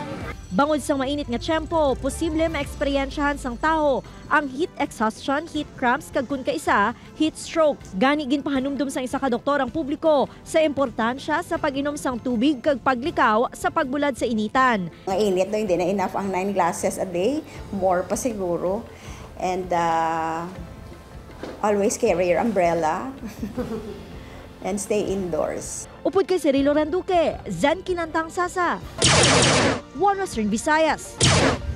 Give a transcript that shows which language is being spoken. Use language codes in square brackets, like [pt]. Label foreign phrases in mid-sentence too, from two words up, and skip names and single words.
[hil] Bangod sang mainit nga tiyempo, posible maeksperiensyahan sang taho ang [en] heat exhaustion, heat cramps [hil] kag kun kaisa, [en] heat stroke. [hil] Gani ginpahanumdum sang isa ka doktor ang publiko sa importansya sa pag-inom sang tubig kag paglikaw sa pagbulad sa initan. [tl] Ang init daw hindi na enough ang [en] 9 glasses a day, [tl] more pa siguro. [en] And always carry your umbrella and stay indoors. [hil] Upod kay Cirilo Randuque, Zen Kilantang Sasa, One Western Visayas.